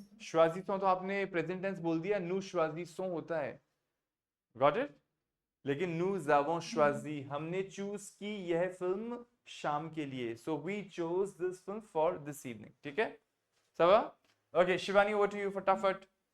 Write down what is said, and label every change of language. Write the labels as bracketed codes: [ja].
[hi] choisissons तो आपने present tense बोल दिया. [fr] nous choisissons [hi] होता है. [en] got it? [hi] लेकिन [fr] nous avons choisi, [hi] हमने चूज की यह फिल्म शाम के लिए. [en] so we chose this film for this evening. [hi] ठीक है? सवा? [en] Okay, Shivani, over to you फटाफट.